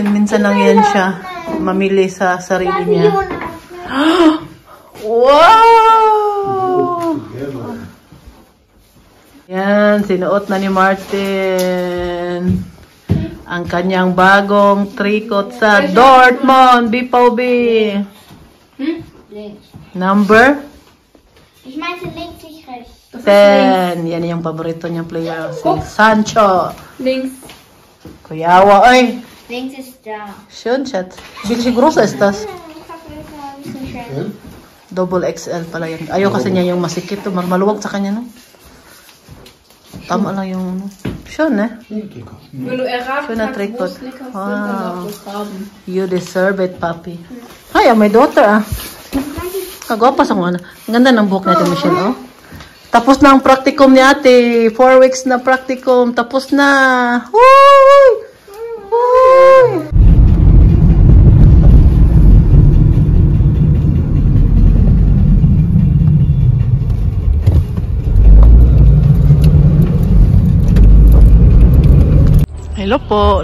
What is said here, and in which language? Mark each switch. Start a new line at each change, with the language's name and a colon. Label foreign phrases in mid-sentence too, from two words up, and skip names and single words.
Filipino: Minsan lang yan siya mamili sa sarili niya. Wow! Yan, sinuot na ni Martin ang kanyang bagong tricot sa Dortmund BVB. Number?
German: Ich meinte links, nicht rechts.
Filipino: 10. Yan yung paborito niyang player. Si Sancho.
German: Links.
Cebuano: Kuyawa, oy.
German: Links ist da. Schön, Schatz. Wie groß ist das? Schön.
English: Double XL
Filipino: pala yan. Ayaw kasi niya yung masikip. Maluwag sa kanya, no? Tama lang yung,
German: schön, ne? Schöner Trikot.
Filipino: Wow.
English: You deserve it, papi. Ay, my daughter, ah.
Cebuano: Kagwapa sa mga.
Filipino: Ang ganda ng buhok natin, Michelle, oh. Tapos na ang practicum ni ate. 4 weeks na practicum. Tapos na. Wooy! Wooy! Hello po.